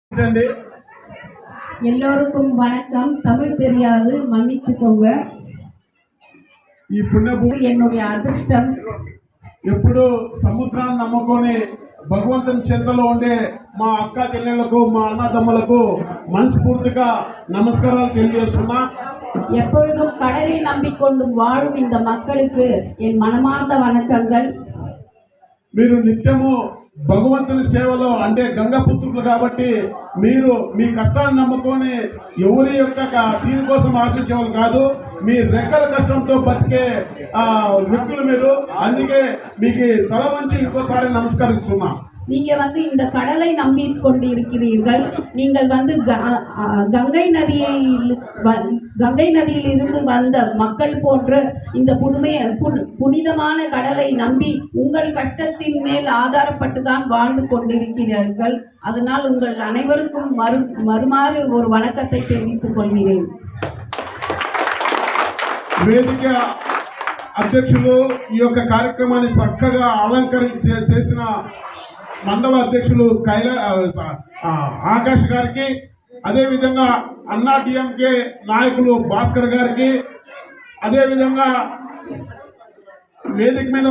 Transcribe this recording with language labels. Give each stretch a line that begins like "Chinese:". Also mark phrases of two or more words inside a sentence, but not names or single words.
Tamil: எல்லோருக்கும் வணக்கம். தமிழ் தெரியாது, மன்னிச்சுக்கோங்க.
Telugu: ఈ పుణ్యభూమి
Tamil: என்னுடைய அதிர்ஷ்டம்
Telugu: ఎప్పుడు సముద్రాన్ని నమ్ముకొని భగవంతుని చెంతలో ఉండే మా అక్క చెల్లెళ్లకు మా అన్నదమ్ములకు మనస్ఫూర్తిగా నమస్కారాలు తెలియజేస్తున్నా.
Tamil: எப்பொழுதும் கடலை நம்பிக்கொண்டு வாழும் இந்த மக்களுக்கு என் மனமார்ந்த வணக்கங்கள்.
Telugu: మీరు నిత్యము భగవంతుని సేవలో అంటే గంగపుత్రులు కాబట్టి మీరు మీ కష్టాన్ని నమ్ముకొని ఎవరి యొక్క దీనికోసం ఆశించేవాళ్ళు కాదు. మీ రెక్కల కష్టంతో బతికే వ్యక్తులు మీరు. అందుకే మీకు తల వంచి ఇంకోసారి నమస్కరిస్తున్నా.
Tamil: நீங்க இந்த கடலை நம்பி கொண்டு இருக்கிறீர்கள். நீங்கள் கங்கை நதியில் இருந்து வந்த மக்கள் போன்ற இந்த புனிதமான கடலை நம்பி உங்கள் கஷ்டத்தின் மேல் ஆதாரப்பட்டு தான் வாழ்ந்து கொண்டிருக்கிறீர்கள். அதனால் உங்கள் அனைவருக்கும் மறுமாறு ஒரு வணக்கத்தை தெரிவித்துக் கொள்கிறேன்.
Telugu: వేదిక అధ్యక్షులు ఈ యొక్క కార్యక్రమాన్ని చక్కగా అలంకరించి చేసిన మండల అధ్యక్షులు ఆకాష్ గారికి, అదేవిధంగా అన్నా డిఎంకే నాయకులు భాస్కర్ గారికి, అదేవిధంగా వేదిక మీద